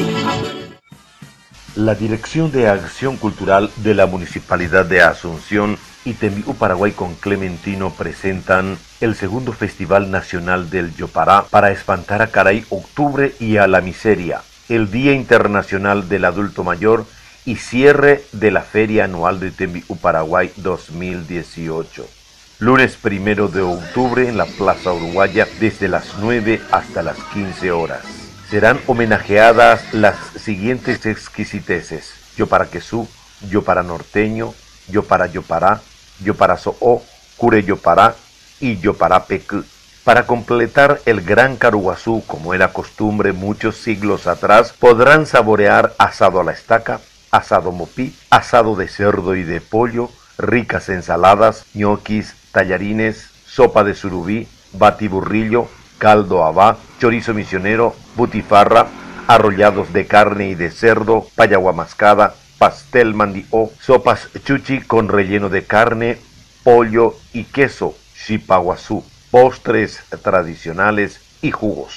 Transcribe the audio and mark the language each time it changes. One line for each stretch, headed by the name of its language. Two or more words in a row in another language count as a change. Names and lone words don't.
Spanish: La Dirección de Acción Cultural de la Municipalidad de Asunción y Tembiú Paraguay con Clementino presentan el segundo Festival Nacional del Yopará para espantar a Caray Octubre y a la Miseria, el Día Internacional del Adulto Mayor y cierre de la Feria Anual de Tembiú Paraguay 2018. Lunes 1 de octubre en la Plaza Uruguaya desde las 9 hasta las 15 horas. Serán homenajeadas las siguientes exquisiteces: Yopara Quesú, Yopara Norteño, Yopara Yopará, Yopara Soó, Cure Yopará y Yopara Pecu. Para completar el gran Caruguazú, como era costumbre muchos siglos atrás, podrán saborear asado a la estaca, asado mopí, asado de cerdo y de pollo, ricas ensaladas, ñoquis, tallarines, sopa de surubí, batiburrillo, caldo habá, chorizo misionero, butifarra, arrollados de carne y de cerdo, payagua mascada, pastel mandió, sopas chuchi con relleno de carne, pollo y queso, xipaguazú, postres tradicionales y jugos.